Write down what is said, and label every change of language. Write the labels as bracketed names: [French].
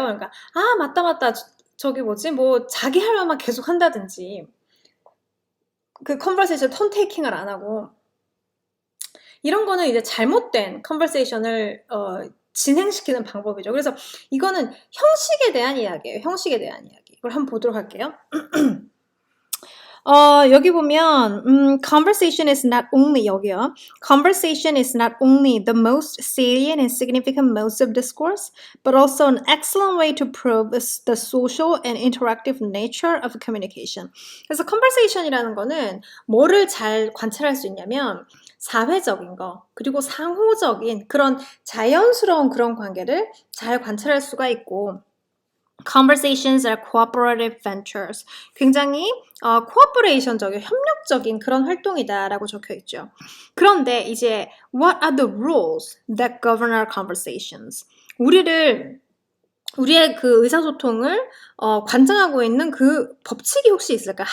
[Korean] 그러니까, 맞다. 저기 뭐지? 뭐, 자기 할 말만 계속 한다든지. 그 컨버세이션 턴 테이킹을 안 하고. 이런 거는 이제 잘못된 컨버세이션을, 진행시키는 방법이죠. 그래서 이거는 형식에 대한 이야기예요. 형식에 대한 이야기. 이걸 한번 보도록 할게요. 여기 보면 [English] conversation is not only [Korean] 여기요. [English] Conversation is not only the most salient and significant modes of discourse, but also an excellent way to prove the social and interactive nature of communication. [Korean] 그래서 conversation이라는 거는 뭐를 잘 관찰할 수 있냐면 사회적인 거 그리고 상호적인 그런 자연스러운 그런 관계를 잘 관찰할 수가 있고 [English] Conversations are cooperative ventures. [Korean] 굉장히 cooperation적인, 협력적인 그런 활동이다라고 적혀 있죠. 그런데 이제 [English] what are the rules that govern our conversations? [Korean] 우리의 그 의사소통을 관장하고 있는 그 법칙이 혹시 있을까?